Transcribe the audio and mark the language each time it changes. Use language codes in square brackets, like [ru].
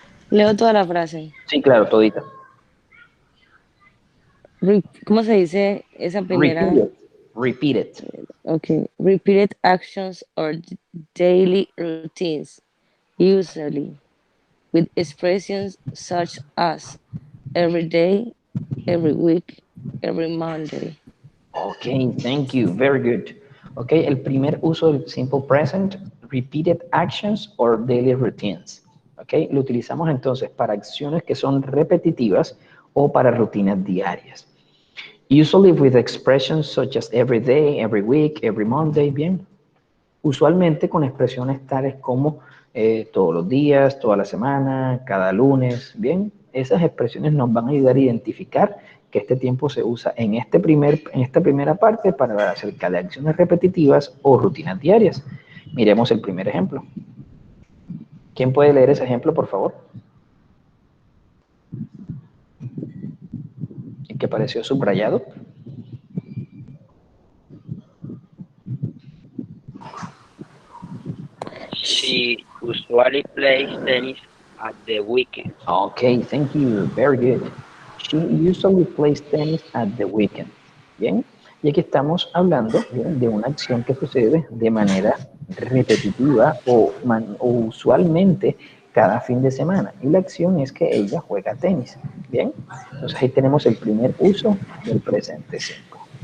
[es] Leo toda la frase. Sí, claro, todita. ¿Cómo se dice esa primera? [en] Repeat it. Okay. Repeated actions or daily routines, usually with expressions such as every day, every week, every Monday. Okay, thank you. Very good. Okay, [es] el primer uso del [en] simple present, repeated actions or daily routines. [es] Okay, lo utilizamos entonces para acciones que son repetitivas o para rutinas diarias. [en] Usually with expressions such as every day, every week, every Monday, bien. [es] Usualmente con expresiones tales como todos los días, toda la semana, cada lunes, bien. Esas expresiones nos van a ayudar a identificar que este tiempo se usa en esta primera parte para acerca de acciones repetitivas o rutinas diarias. Miremos el primer ejemplo. ¿Quién puede leer ese ejemplo, por favor? ¿El que pareció subrayado? [en] She usually plays tennis at the weekend. Okay, thank you. Very good. She usually plays tennis at the weekend. [es] Bien, y aquí estamos hablando, bien, de una acción que sucede de manera repetitiva o usualmente cada fin de semana. Y la acción es que ella juega tenis. Bien, entonces ahí tenemos el primer uso del presente simple.